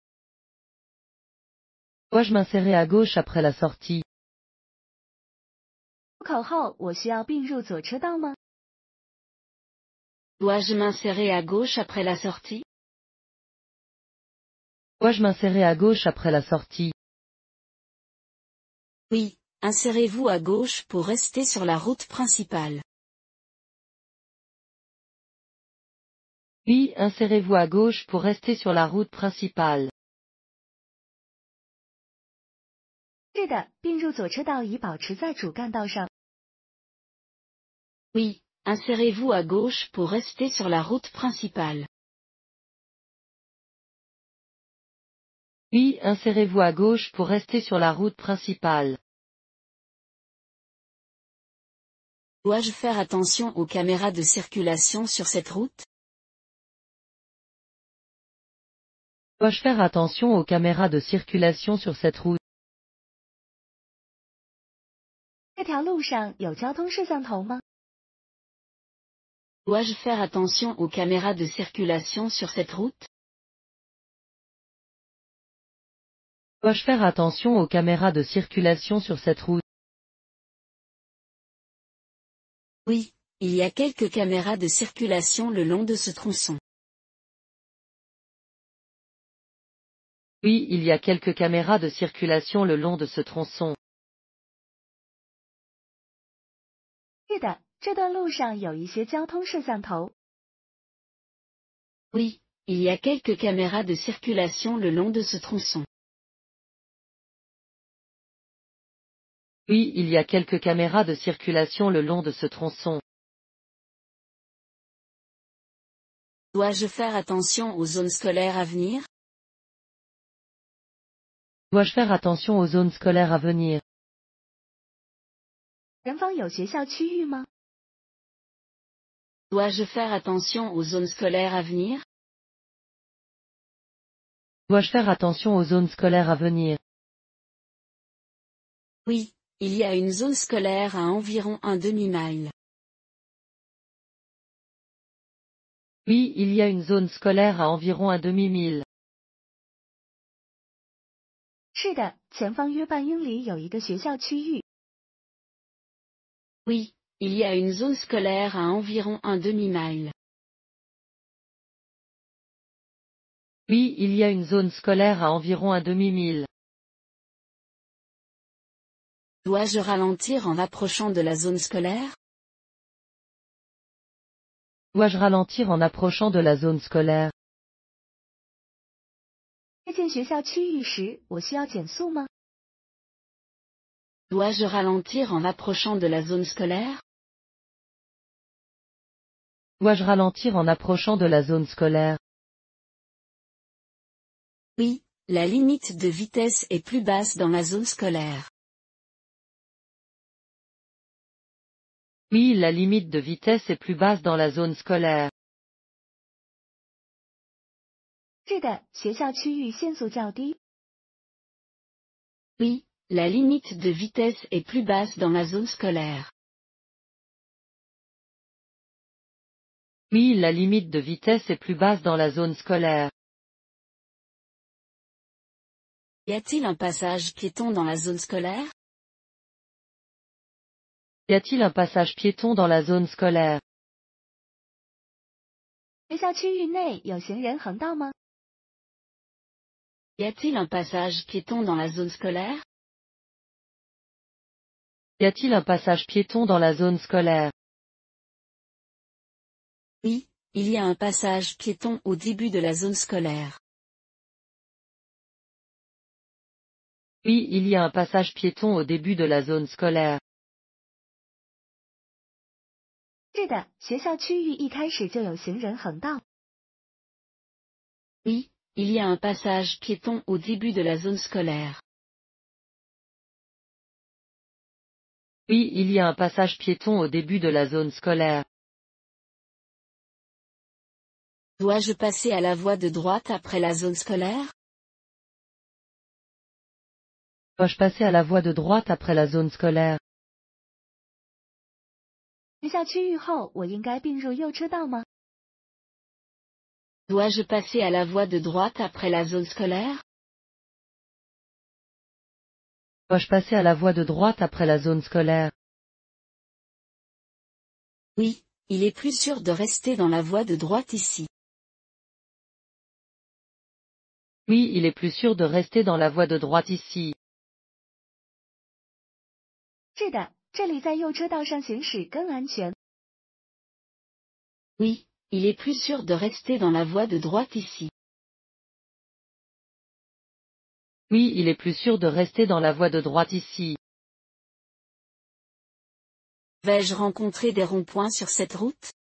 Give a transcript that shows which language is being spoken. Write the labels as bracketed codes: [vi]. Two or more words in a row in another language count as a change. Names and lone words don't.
[fr] Dois-je m'insérer à gauche après la sortie? [zh] 出口后我需要并入左车道吗？ [fr] Dois-je m'insérer à gauche après la sortie? Dois-je m'insérer à gauche après la sortie? Oui, insérez-vous à gauche pour rester sur la route principale. Oui, insérez-vous à gauche pour rester sur la route principale. [zh] 是的，并入左车道以保持在主干道上。 [fr] Oui, insérez-vous à gauche pour rester sur la route principale. Oui, insérez-vous à gauche pour rester sur la route principale. Dois-je faire attention aux caméras de circulation sur cette route? Dois-je faire attention aux caméras de circulation sur cette route? [zh] 这条路上有交通摄像头吗？ [fr] Dois-je faire attention aux caméras de circulation sur cette route? Dois-je faire attention aux caméras de circulation sur cette route? Oui, il y a quelques caméras de circulation le long de ce tronçon. Oui, il y a quelques caméras de circulation le long de ce tronçon. [zh] 是的，这段路上有一些交通摄像头。 [fr] Oui, il y a quelques caméras de circulation le long de ce tronçon. Oui, il y a quelques caméras de circulation le long de ce tronçon. Dois-je faire attention aux zones scolaires à venir? Dois-je faire attention aux zones scolaires à venir? [zh] 前方有学校区域吗？ [fr] Dois-je faire attention aux zones scolaires à venir? Dois-je faire attention aux zones scolaires à venir? Oui, il y a une zone scolaire à environ un demi-mile. Oui, il y a une zone scolaire à environ un demi-mille. [zh] 是的，前方约半英里有一个学校区域。 [fr] Oui, il y a une zone scolaire à environ un demi-mile. Oui, il y a une zone scolaire à environ un demi-mille. Dois-je ralentir en approchant de la zone scolaire? Dois-je ralentir en approchant de la zone scolaire? [zh] 近学校区域时，我需要减速吗？ [fr] Dois-je ralentir en approchant de la zone scolaire? Dois-je ralentir en approchant de la zone scolaire? Oui, la limite de vitesse est plus basse dans la zone scolaire. Oui, la limite de vitesse est plus basse dans la zone scolaire. [zh] 是的，学校区域限速较低。 [fr] Oui, la limite de vitesse est plus basse dans la zone scolaire. Oui, la limite de vitesse est plus basse dans la zone scolaire. Y a-t-il un passage piéton dans la zone scolaire? Y a-t-il un passage piéton dans la zone scolaire? [zh] 学校区域内有行人横道吗？ [fr] Y a-t-il un passage piéton dans la zone scolaire? Y a-t-il un passage piéton dans la zone scolaire? Oui, il y a un passage piéton au début de la zone scolaire. Oui, il y a un passage piéton au début de la zone scolaire. [zh] 是的，学校区域一开始就有行人横道。 [fr] Oui, il y a un passage piéton au début de la zone scolaire. Oui, il y a un passage piéton au début de la zone scolaire. Dois-je passer à la voie de droite après la zone scolaire? Dois-je passer à la voie de droite après la zone scolaire? [zh] 学校区域后，我应该并入右车道吗？ [fr] Dois-je passer à la voie de droite après la zone scolaire? Dois-je passer à la voie de droite après la zone scolaire? Oui, il est plus sûr de rester dans la voie de droite ici. Oui, il est plus sûr de rester dans la voie de droite ici. [zh] 是的，这里在右车道上行驶更安全。 [fr] Oui, il est plus sûr de rester dans la voie de droite ici. Oui, il est plus sûr de rester dans la voie de droite ici. Vais-je rencontrer des ronds-points sur cette route?